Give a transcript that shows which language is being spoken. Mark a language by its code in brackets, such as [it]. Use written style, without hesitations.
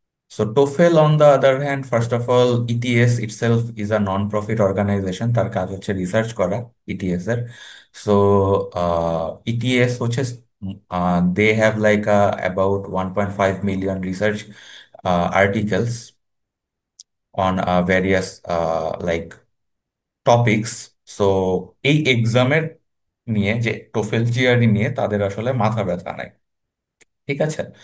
[en] So TOEFL on the other hand, first of all, ETS itself is a non-profit organization. [bn] তার কাজ হচ্ছে research করা ETS এর। [en] So ETS হচ্ছে they have like about 1.5 million research articles on various like topics. [bn] So এই এক্সামের নিয়ে যে টোফেল জিআরই নিয়ে তাদের আসলে মাথা ব্যথা নাই। ঠিক আছে।